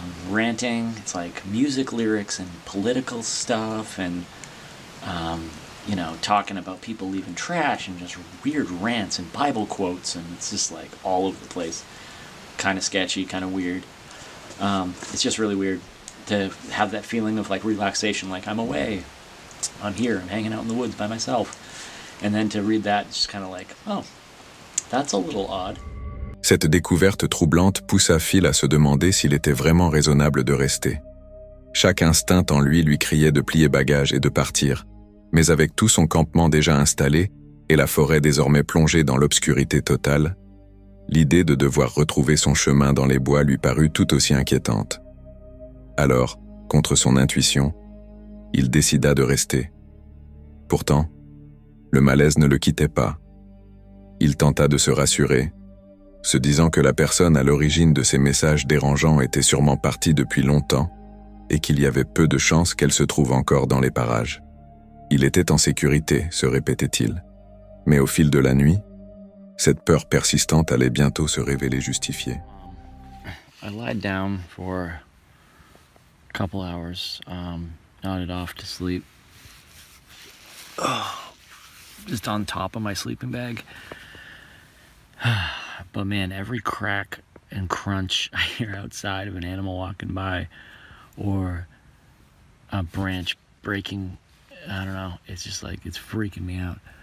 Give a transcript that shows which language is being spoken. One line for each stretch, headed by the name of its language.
English: Ranting, it's like music lyrics and political stuff and, you know, talking about people leaving trash and just weird rants and Bible quotes, and it's just like all over the place. Kind of sketchy, kind of weird. It's just really weird to have that feeling of like relaxation, like I'm away, I'm here, I'm hanging out in the woods by myself. And then to read that, it's just kind of like, oh, that's a little odd.
French: Cette découverte troublante poussa Phil à se demander s'il était vraiment raisonnable de rester. Chaque instinct en lui criait de plier bagages et de partir, mais avec tout son campement déjà installé et la forêt désormais plongée dans l'obscurité totale, l'idée de devoir retrouver son chemin dans les bois lui parut tout aussi inquiétante. Alors, contre son intuition, il décida de rester. Pourtant, le malaise ne le quittait pas. Il tenta de se rassurer, se disant que la personne à l'origine de ces messages dérangeants était sûrement partie depuis longtemps et qu'il y avait peu de chances qu'elle se trouve encore dans les parages. Il était en sécurité, se répétait-il. Mais au fil de la nuit, cette peur persistante allait bientôt se révéler justifiée.
English: I lied down for a couple hours, nodded off to sleep. Just on top of my sleeping bag. But man, every crack and crunch I hear outside of an animal walking by or a branch breaking, I don't know, it's just like, it's freaking me out.